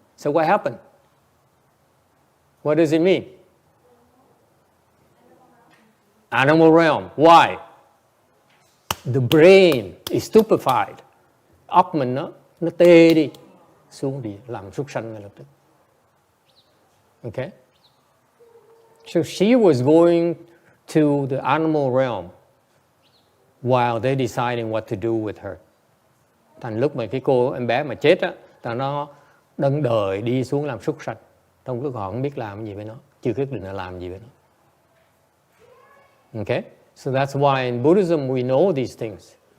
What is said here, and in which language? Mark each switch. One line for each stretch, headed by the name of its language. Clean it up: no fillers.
English: So what happened? What does it mean? Animal realm. Why? The brain is stupefied.
Vietnamese: Óc mình nó tê đi, xuống đi làm súc sanh ngay lập tức.
English: Okay? So she was going to the animal realm while they're deciding what to do with her.
Vietnamese: Thành lúc mà cái em bé mà chết á, nó đâng đời đi xuống làm súc sanh. Trong lúc họ không biết làm gì với nó, chưa quyết định là làm gì với nó.
English: Okay? So that's why in Buddhism we know these things.